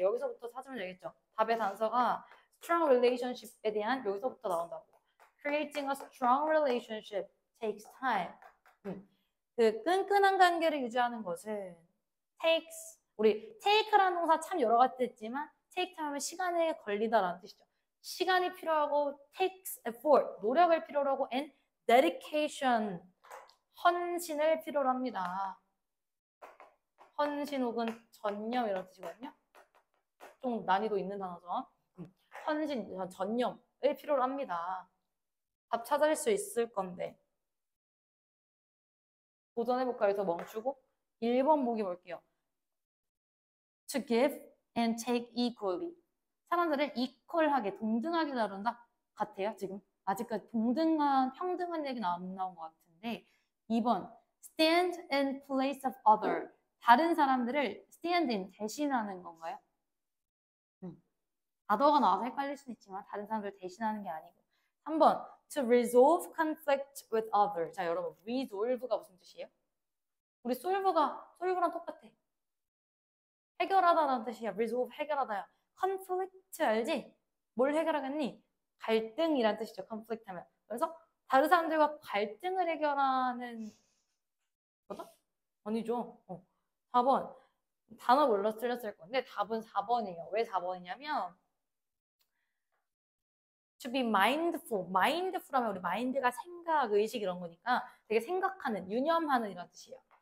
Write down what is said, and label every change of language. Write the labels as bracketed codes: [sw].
[ko] 여기서부터 찾으면 되겠죠. 답의 단서가 strong relationship에 대한 여기서부터 나온다고. [en] creating a strong relationship takes time. [ko] 그 끈끈한 관계를 유지하는 것은 takes 우리 take라는 동사 참 여러 가지 했지만 take time 하면 시간에 걸리다라는 뜻이죠. 시간이 필요하고 takes effort 노력을 필요로 하고 and dedication 헌신을 필요로 합니다. 헌신 혹은 전념 이런 뜻이거든요. 좀 난이도 있는 단어죠. 헌신, 전념을 필요로 합니다. 답 찾을 수 있을 건데. 도전해볼까요? 여기서 멈추고 1번 보기 볼게요. [en] To give and take equally. [ko] 사람들을 equal하게, 동등하게 다룬다 같아요. 지금 아직까지 동등한, 평등한 얘기는 안 나온 것 같은데 2번 [en] stand in place of other. [ko] 다른 사람들을 stand in, 대신하는 건가요? other가 나와서 헷갈릴 수는 있지만 다른 사람들을 대신하는 게 아니고 3번 [en] to resolve conflict with others. [ko] 자 여러분 resolve가 무슨 뜻이에요? 우리 solve랑 똑같아. 해결하다라는 뜻이야. resolve 해결하다야. conflict 알지? 뭘 해결하겠니? 갈등이란 뜻이죠. conflict 하면. 그래서 다른 사람들과 갈등을 해결하는 거다? 아니죠. 4번. 단어 몰라서 틀렸을 건데 답은 4번이에요. 왜 4번이냐면 [en] to be mindful. [ko] mindful 하면 우리 mind가 생각, 의식 이런 거니까 되게 생각하는, 유념하는 이런 뜻이에요.